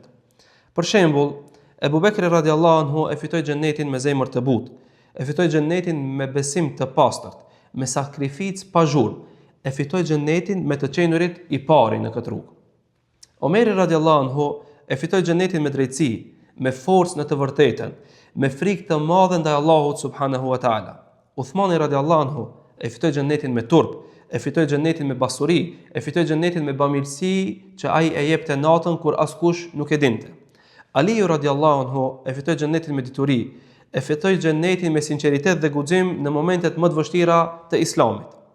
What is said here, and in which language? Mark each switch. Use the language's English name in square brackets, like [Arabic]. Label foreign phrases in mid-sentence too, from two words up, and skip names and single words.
[Albanian] Për shembull, Ebu Bekri [Arabic] رضي الله عنه [Albanian] e fitoi xhenetin me zemër të butë, e fitoi xhenetin me besim të pastërt, me sakrificë pa zhurmë, e fitoi xhenetin me të qenurit i pari në këtë rrugë. Omeri [Arabic] رضي الله عنه [Albanian] e fitoi xhenetin me drejtësi, me forcë në të vërtetën, me frikë të madhe ndaj Allahut [Arabic] سبحانه وتعالى. [Albanian] Uthmani [Arabic] رضي الله عنه [Albanian] e fitoi xhenetin me turp, e fitoi xhenetin me pasuri, e fitoi xhenetin me bamirësi që ai e jepte natën kur askush nuk e dinte. Aliu [Arabic] رضي الله عنه [Albanian] e fitoi xhenetin me dituri, e fitoi xhenetin me sinqeritet dhe guxim në momentet më të vështira të islamit.